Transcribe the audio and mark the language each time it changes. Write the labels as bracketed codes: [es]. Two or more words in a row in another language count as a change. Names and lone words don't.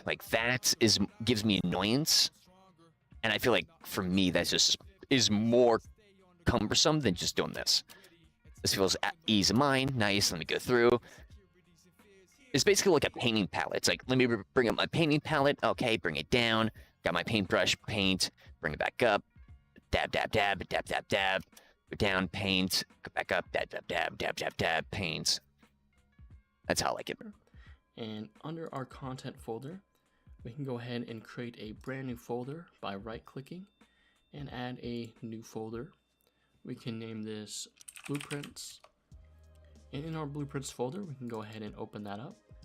[en] Like that gives me annoyance. And I feel like for me, that just is more cumbersome than just doing this. This feels at ease of mind. Nice. Let me go through. It's basically like a painting palette. It's like, let me bring up my painting palette. Okay, bring it down. Got my paintbrush, paint, bring it back up. Dab, dab, dab, dab, dab, dab. Go down, paint, go back up, dab, dab, dab, dab, dab, dab, paint. That's how I like it. And under our content folder, we can go ahead and create a brand new folder by right-clicking and add a new folder. We can name this Blueprints. And in our Blueprints folder, we can go ahead and open that up.